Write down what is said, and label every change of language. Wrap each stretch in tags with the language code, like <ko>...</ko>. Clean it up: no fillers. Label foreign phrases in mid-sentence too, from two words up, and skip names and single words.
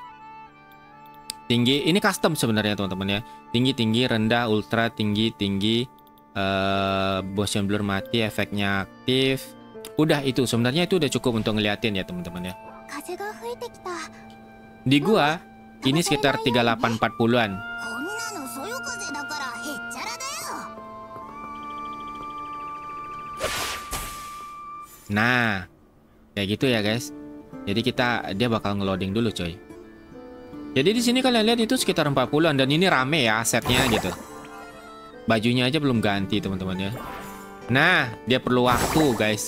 <id>Tinggi, ini custom sebenarnya teman-teman ya. Tinggi, rendah, ultra, tinggi,</id> <en>motion blur</en> <id>mati, efeknya aktif. Udah itu, sebenarnya itu udah cukup untuk ngeliatin ya teman-teman ya. Di gua Ini sekitar 3840-an.</id> <ja>こんなのそよ風だからへっちゃらだよ。</ja> <id>Nah, kayak gitu ya guys. Jadi dia bakal ngeloading dulu coy. Jadi di sini kalian lihat itu sekitar 40-an dan ini rame ya asetnya gitu. Bajunya aja belum ganti teman-teman ya. Nah, dia perlu waktu guys.</id>